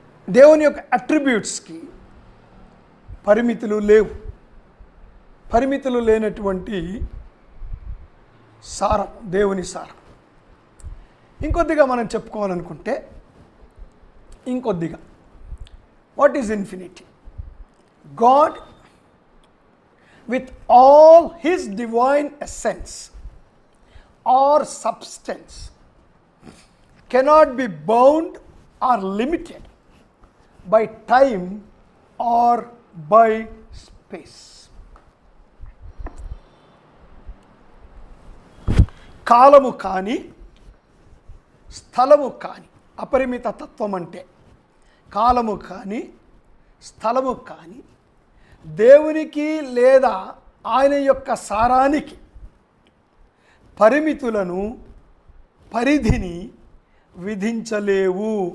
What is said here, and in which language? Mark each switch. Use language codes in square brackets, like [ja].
[te] దేవుని యొక్క అట్రిబ్యూట్స్కి పరిమితులు లేవు. పరిమితులు లేనటువంటి సారం, దేవుని సారం. ఇంకొద్దిగా మనం చెప్పుకోవాలనుకుంటే [en] What is infinity? God with all his divine essence or substance cannot be bound or limited by time or by space. [te] కాలము కానీ స్థలము కానీ అపరిమిత తత్వం అంటే కాలము కానీ స్థలము కానీ దేవునికి లేదా ఆయన యొక్క సారానికి పరిమితులను, పరిధిని విధించలేవు.